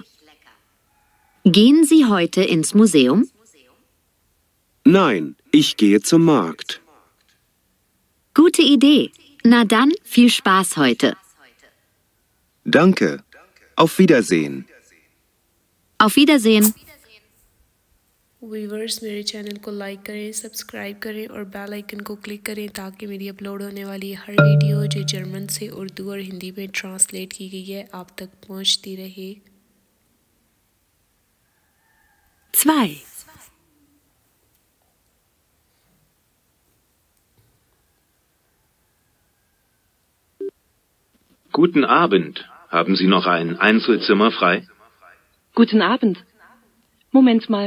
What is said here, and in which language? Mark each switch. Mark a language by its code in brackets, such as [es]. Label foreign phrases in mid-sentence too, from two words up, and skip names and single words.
[de] Gehen Sie heute ins Museum? Nein, ich gehe zum Markt. Gute Idee. Na dann, viel Spaß heute. Danke. Auf Wiedersehen. Auf Wiedersehen. [hi] वीवर्स मेरे चैनल को लाइक करें सब्सक्राइब करें और [en] bell icon [hi] को क्लिक करें ताकि मेरी अपलोड होने वाली हर वीडियो जो जर्मन से उर्दू और हिंदी में ट्रांसलेट की गई है आप तक पहुंचती रहे [de] 2. Guten Abend. Haben Sie noch ein Einzelzimmer frei? Guten Abend. Moment mal.